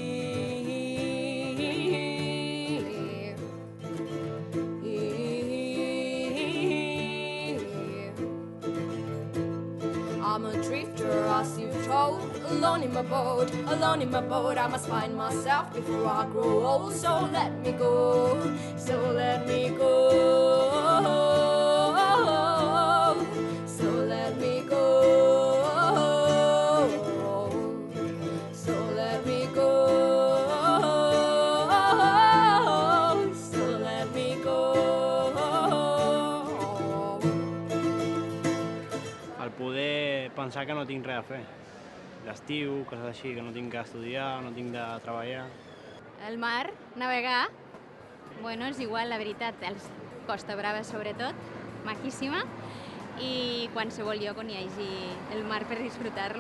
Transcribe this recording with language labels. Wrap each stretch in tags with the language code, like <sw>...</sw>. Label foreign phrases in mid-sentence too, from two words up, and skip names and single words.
<en>I'm a drifter, as you've told, alone in my boat, I must find myself before I grow old, so let me go, so let me go. So let me go, so let me go, so let me go.</en> <ca>El poder pensar que no tinc res a fer. L'estiu, coses així, que no tinc que estudiar, no tinc de treballar. El mar, navegar, bueno, és igual, la veritat, Costa Brava sobretot, maquíssima, i qualsevol lloc on hi hagi el mar per disfrutar-lo.</ca>